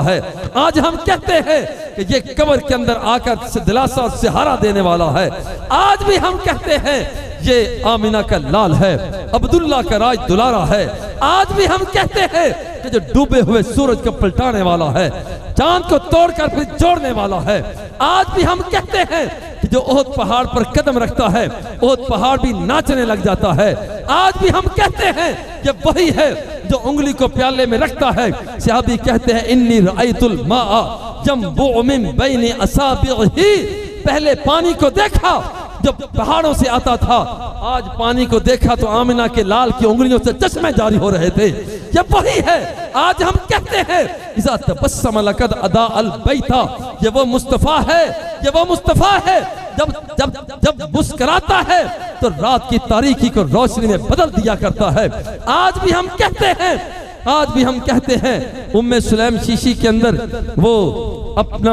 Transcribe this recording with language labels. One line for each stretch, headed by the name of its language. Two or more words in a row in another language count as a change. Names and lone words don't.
Hindi: है, आज हम कहते हैं कि ये कब्र के अंदर आकर दिलासा और सहारा देने वाला है, आज भी हम कहते हैं ये आमिना का लाल है, अब्दुल्ला का राज दुलारा है, आज भी हम कहते हैं कि जो डूबे हुए सूरज को पलटाने वाला है, चांद को तोड़कर फिर जोड़ने वाला है, आज भी हम कहते हैं कि जो ओहद पहाड़ पर कदम रखता है ओहद पहाड़ भी नाचने लग जाता है, आज भी हम कहते हैं ये वही है जो उंगली को प्याले में रखता है। सहाबी कहते हैं
Arabic: إني رأيت الماء ينبع من بين أصابعه,
Hindi: पहले पानी को देखा जब पहाड़ों से आता था, आज पानी को देखा तो आमिना के लाल की उंगलियों से चश्मे जारी हो रहे थे, ये वही है। आज हम कहते हैं
Arabic: إذا تبسم لقد أضاء البيتا,
Hindi: ये वो मुस्तफ़ा है, ये वो मुस्तफ़ा है जब जब जब मुस्कुराता है तो रात की तारीकी को रोशनी में बदल दिया करता है। आज भी हम कहते हैं, आज भी हम कहते हैं उम्मे सुलैम शीशी के अंदर वो अपना